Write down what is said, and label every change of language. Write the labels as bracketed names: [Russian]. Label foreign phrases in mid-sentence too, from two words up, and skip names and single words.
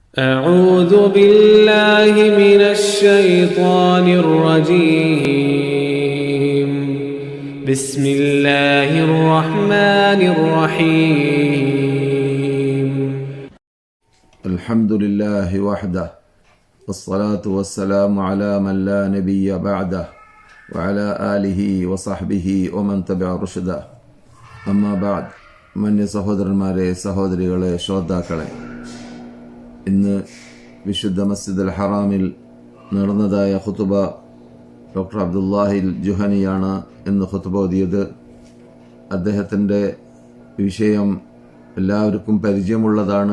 [Arabic] أعوذ بالله من الشيطان الرجيم بسم الله الرحمن الرحيم الحمد لله وحده والصلاة والسلام على من لا نبي بعده وعلى آله وصحبه ومن تبع رشده أما بعد [Malayalam] മന്യ സഹോദരന്മാരെ സഹോദരികളെ ശ്രോതാക്കളെ, ഇന്ന് വിശുദ്ധ മസ്ജിദുൽ ഹറാമിൽ നടന്നതായ ഖുതുബ ഡോക്ടർ അബ്ദുല്ലാഹിൽ ജുഹനിയാണ് ഇന്ന് ഖുതുബ ഓതിയത്. അദ്ദേഹത്തിൻ്റെ വിഷയം എല്ലാവർക്കും പരിചയമുള്ളതാണ്.